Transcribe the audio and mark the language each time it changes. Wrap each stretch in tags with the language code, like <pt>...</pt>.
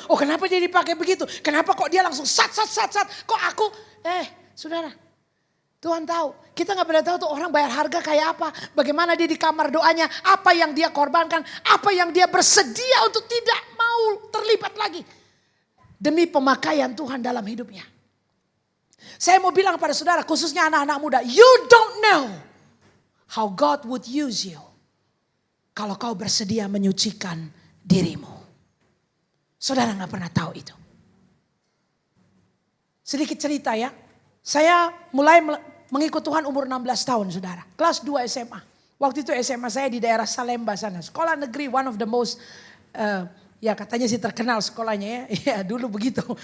<id>Oh kenapa dia dipakai begitu? Kenapa kok dia langsung sat. Kok aku? Saudara. Tuhan tahu. Kita gak pernah tahu tuh orang bayar harga kayak apa. Bagaimana dia di kamar doanya. Apa yang dia korbankan. Apa yang dia bersedia untuk tidak mau terlibat lagi. Demi pemakaian Tuhan dalam hidupnya. Saya mau bilang pada saudara, khususnya anak-anak muda.</id> <en>You don't know how God would use you.</en> <id>Kalau kau bersedia menyucikan dirimu. Saudara gak pernah tahu itu. Sedikit cerita ya. Saya mulai mengikut Tuhan umur 16 tahun saudara. Kelas 2 SMA. Waktu itu SMA saya di daerah Salemba sana. Sekolah negeri,</id> <en>one of the most,</en> <id>ya katanya sih terkenal sekolahnya ya. Ya dulu begitu.</id>